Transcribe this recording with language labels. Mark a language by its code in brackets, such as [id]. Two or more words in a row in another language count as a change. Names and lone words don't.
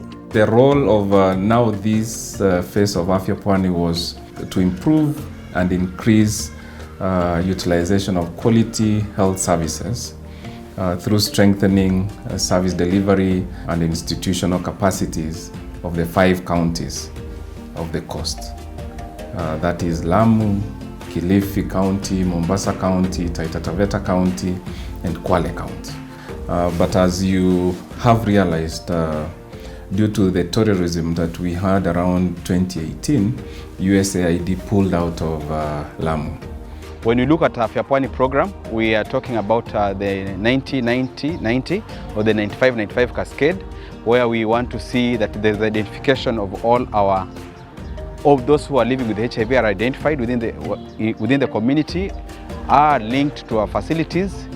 [en] The role of now this phase of Afya Pwani was to improve and increase utilization of quality health services through strengthening service delivery and institutional capacities of the 5 counties of the coast. That is Lamu, Kilifi County, Mombasa County, Taita Taveta County, and Kwale County. But as you have realized, due to the terrorism that we had around 2018, USAID pulled out of Lamu. When you look at Afya Pwani program, we are talking about the 90-90-90 or the 95-95 cascade, where we want to see that there's identification of all those who are living with HIV are identified within the community, are linked to our facilities.